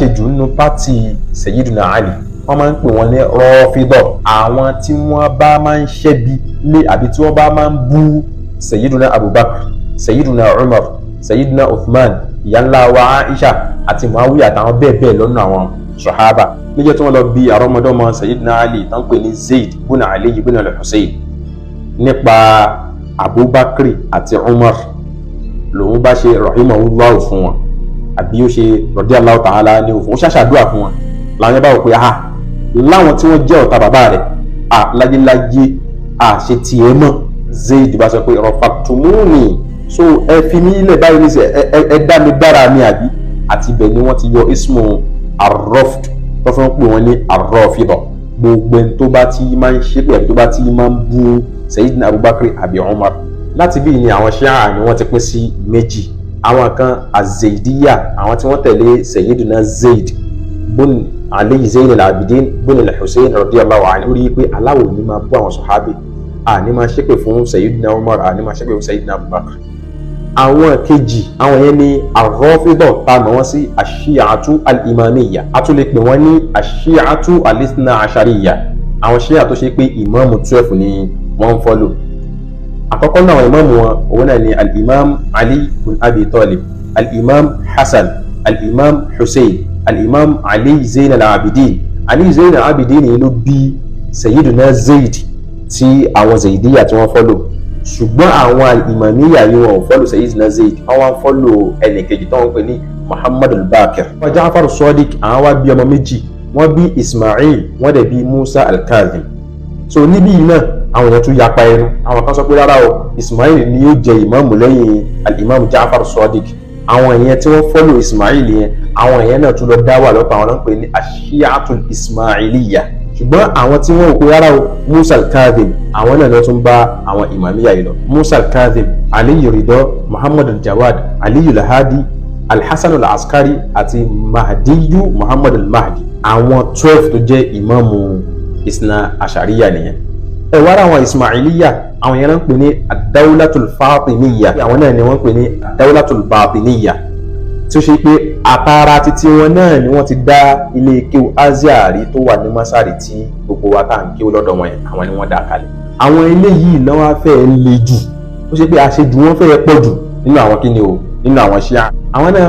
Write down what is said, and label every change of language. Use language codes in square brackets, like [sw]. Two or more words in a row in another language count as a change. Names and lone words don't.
[yo] jù nínú pátì Sayyidina Ali wọ́n máa ń pè wọ́n ní Rafida àwọn tí wọ́n bá máa ń ṣẹ́bi lé àbí tí wọ́n bá máa ń bú Sayyidina Abubakar Sayyidina Umar Sayyidina Uthman ìyá wa Aisha àti Muawiya àtàwọn bẹ́ẹ̀ bẹ́ẹ̀ lọ́nà àwọn sahaba níjọ́ tí wọ́n lọ bí àrọ́mọdọ́mọ Sayyidina Ali tán pè ní Zayd ibn Ali ibn al-Husayn nípa Abubakar àti Umar lòun bá ṣe rahimahullah fún wọn àbí ó ṣe [ar] رضي الله تعالى [yo] ní òfin ó ṣàṣàdúrà fún wọn làwọn yẹn bá wò pé láwọn tí wọ́n jẹ́ ọ̀tá bàbá rẹ̀ láyéláyé ṣe tiẹ̀ mọ́ Zayd bá sọ pé rafaqtumuni so ẹ fi mí lẹ̀ báyìí ní sẹ́ ẹ dá mi dára mi àbí àti ibẹ̀ ni wọ́n ti yọ [ar] اسم الرفض [yo] tó fẹ́ ń pè wọ́n ní ar-rafida gbogbo ẹni tó bá ti máa ń ṣépè àbí tó bá ti máa ń bú Sayyidina Abubakar àbí Umar láti bí ni àwọn Shia ni wọ́n ti pín sí méjì àwọn kan az-Zaydiyya àwọn tí wọ́n tẹ̀lé Sayyidina Zayd bun Ali Zayn al-Abidin bun al-Husayn [ar] رضي الله عنه [yo] rí pé aláwọ̀ ní máa bú àwọn sọ̀hábì ní máa ṣépè fún Sayyidina Umar ní máa ṣépè fún Sayyidina Abubakar àwọn kejì àwọn yẹn ni ar-Rafida tá mọ̀ wọ́n sí ash-Shi'atu al-Imamiyya a tún lè pè wọ́n ní ash-Shi'atu al-Ithna Ashariyya àwọn Shia tó ṣe pé ìmáàmù 12 ni wọ́n ń fọ́lò àkọ́kọ́ náà ìmáàmù wọn òun náà ni al-Imam Ali bin Abi Talib al-Imam Hasan al-Imam Hussein al-Imam Ali Zayn al-Abidin Ali Zayn al-Abidin ni ló bí Sayyiduna Zayd tí àwọn Zaydiyya tí wọ́n fọ́lò ṣùgbọ́n àwọn Imamiyya yìí wọn ò fọ́lò Sayyidina Zayd wọ́n wá ń fọ́lò ẹnìkejì tó ń pè ní Muhammad al-Baqir wọ́n Ja'far Sadiq àwọn wá bí ọmọ méjì wọ́n bí Ismail wọ́n dẹ̀ bí Musa al-Kadhim so níbí yìí náà àwọn èèyàn tún yapa ẹnu àwọn kan sọ pé rárá o Ismail ni yóò jẹ ìmáàmù lẹ́yìn al-Imam Ja'far Sadiq àwọn èèyàn tí wọ́n fọ́lò Ismail yẹn àwọn èèyàn náà tún lọ dá wà lọ́pọ̀ àwọn náà ń pè ní ash-Shi'atul Ismailiyya ṣùgbọ́n àwọn tí wọ́n ò pé rárá o Musa al-Kadhim àwọn náà lọ tún bá àwọn Imamiyya yìí lọ Musa al-Kadhim Aliyu Ridha Muhammad al-Jawad Aliyu al-Hadi al-Hasan al-Askari àti Mahdiyu Muhammad al-Mahdi àwọn 12 tó jẹ́ ìmáàmù Ithna Ashariyya nìyẹn ẹ wá àwọn Ismailiyya àwọn yẹn náà ń pè ní ad-Dawlatul Fatimiyya àwọn náà ni wọ́n ń pè ní ad-Dawlatul Batiniyya tí ó ṣe pé àtàrà títí wọn náà ni wọ́n ti dá ilé kéwú Azhari tó wà ní Masari tí gbogbo wa tá à ń kéwú lọ́dọ̀ wọn yẹn àwọn ni wọ́n dá kalẹ̀ àwọn ilé yìí náà wá fẹ́ le jù ó ṣe pé àṣejù wọn fẹ́ pọ̀ jù nínú àwọn kíni o nínú àwọn Shia àwọn náà